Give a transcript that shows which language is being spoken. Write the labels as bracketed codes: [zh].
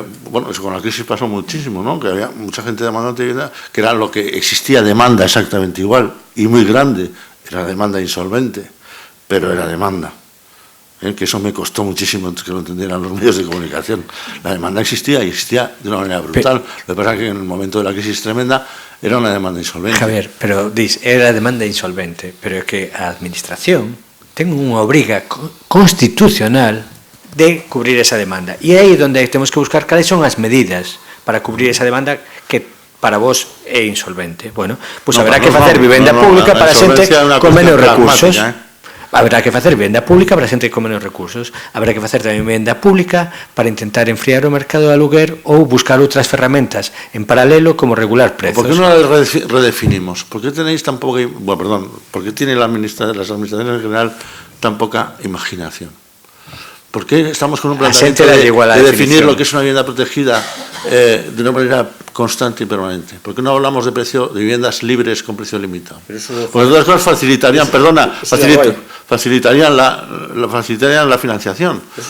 [es] Bueno, eso con la crisis pasó muchísimo, ¿no? Que había mucha gente demandante de vivienda, que era lo que existía demanda exactamente igual, y muy grande, era demanda insolvente, pero era demanda. Que eso me costó muchísimo que lo entendieran los medios de comunicación. La demanda existía y existía de una manera brutal. Lo que pasa es que en el momento de la crisis tremenda era una demanda insolvente. [gl] Javier, [es] pero era demanda insolvente, [gl] pero é que a administración ten unha obriga constitucional de cubrir esa demanda. E é aí onde temos que buscar cales son as medidas para cubrir esa demanda que para vos é insolvente. Bueno, pois haberá que facer vivenda pública para xente con menos recursos. Habrá que facer vivenda pública para xente con menos recursos. Habrá que facer tamén vivenda pública para intentar enfriar o mercado de aluguer ou buscar outras ferramentas en paralelo como regular prezos. [es] ¿Por qué no las redefinimos? ¿Por qué tenéis tan poca... Bueno, perdón, ¿por qué tienen las administraciones en general tan poca imaginación? ¿Por qué estamos con un planteamiento de definir lo que es una vivienda protegida de una manera constante y permanente? ¿Por qué no hablamos de viviendas libres con precio limitado? Pues todas las cosas facilitarían, facilitarían la financiación.